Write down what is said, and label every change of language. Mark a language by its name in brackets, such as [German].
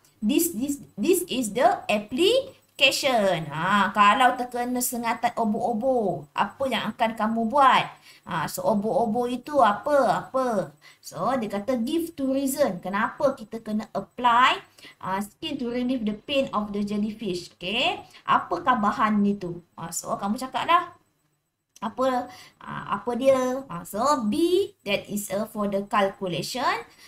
[English] This is the application. [Malay] Kalau terkena sengatan obo-obo, apa yang akan kamu buat? So, obo-obo itu apa? So, dia kata [English] give two reason. [Malay] Kenapa kita kena [English] apply skin to relieve the pain of the jellyfish. Okay. [Malay] Apakah bahan itu? So, kamu cakap lah. Apa dia? [English] So, B, that is for the calculation.